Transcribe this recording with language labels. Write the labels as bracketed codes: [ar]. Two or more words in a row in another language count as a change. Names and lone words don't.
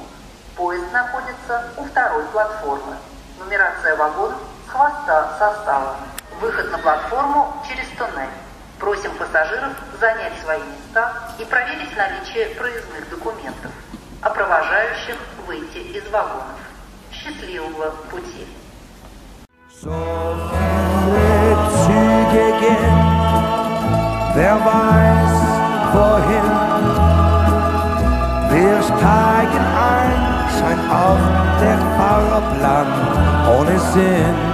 [ru] Поезд находится у второй платформы. Нумерация вагонов с хвоста состава. Выход на платформу через туннель. Просим пассажиров занять свои места и проверить наличие проездных документов, а провожающих выйти из вагонов. Счастливого пути! [de] So viele Züge gehen, wer weiß wohin. Wir steigen ein, scheint auch der Fahrplan ohne Sinn.